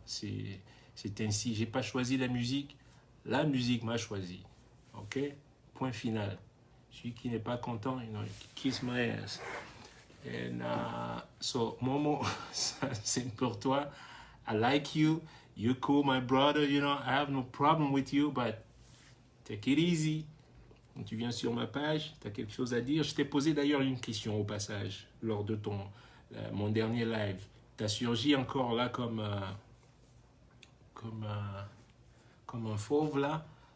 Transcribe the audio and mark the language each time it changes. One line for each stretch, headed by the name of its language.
French: C'est ainsi. J'ai pas choisi la musique m'a choisi. Ok? Point final. Celui qui n'est pas content,
English: kiss my ass. And so,
French: Momo, c'est pour toi.
English: I like you. You're cool, my brother. I have no problem with you, but take it easy.
French: Quand tu viens sur ma page, tu as quelque chose à dire. Je t'ai posé d'ailleurs une question au passage lors de mon dernier live. Tu as surgi encore là comme un fauve là.